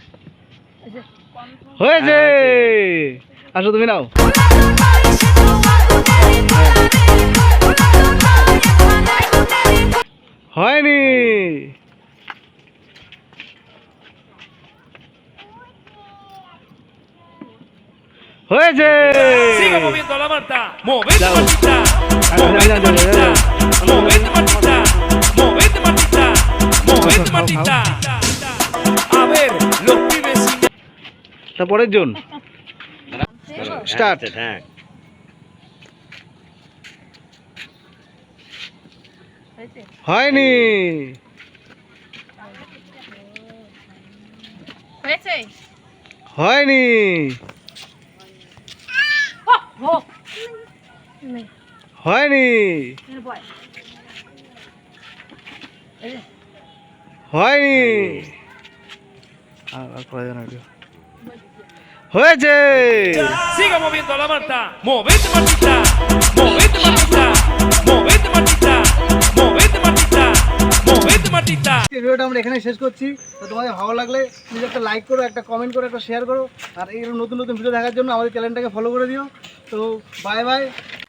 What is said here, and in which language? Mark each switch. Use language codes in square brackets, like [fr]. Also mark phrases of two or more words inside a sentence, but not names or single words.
[bn] হয়েছে। আসো তুমি নাও। হয়নি। হয়েছে। [es] Siga moviendo la Marta, movete Chao. Martita, Chao, movete chao, chao, Martita, chao. movete Martita, movete Martita, movete Chao, Martita. A ver, los pibes sin [bn] তারপরের জন Start. হ্যাঁ। হয়েছে হয়নি। হয়েছে হয়নি। হয়নি। হয়নি। আর করা যায় না। হয়েছে। [es] Siga moviendo la manta, movete matita, movete matita, movete matita, movete matita, movete matita. [bn] এই ভিডিওটা আমরা এখানে শেষ করছি। তো তোমাদের ভালো লাগলে প্লিজ একটা লাইক করো, একটা কমেন্ট করো, একটা শেয়ার করো, আর এই নতুন নতুন ভিডিও দেখার জন্য আমাদের চ্যানেলটাকে ফলো করে দিও। তো [en] bye bye.